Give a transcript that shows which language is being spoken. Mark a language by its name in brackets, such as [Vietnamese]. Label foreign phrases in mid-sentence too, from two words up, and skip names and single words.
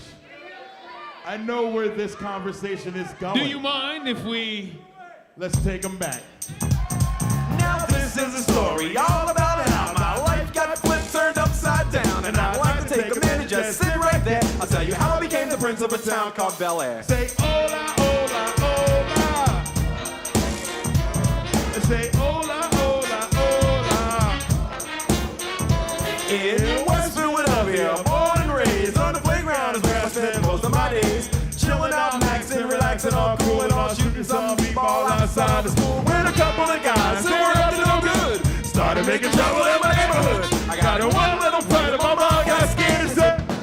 [English] I know where this conversation is going. Do you mind if we... Let's take them back. Now this is a story all about how my life got flipped, turned upside down. And I'd like to take a minute, just sit right there. I'll tell you how I became the prince of a town called Bel Air. [Spanish] Say hola, hola, hola. Say hola, hola, hola. [English] In West Philadelphia, born and raised on the playground is where I spent most of my days. Chilling out, maxing, relaxing, all cool and all shooting some b-ball outside of school with a couple of guys who were up to no good. Started making trouble in my neighborhood. I got in one little fight and my mom got scared and said,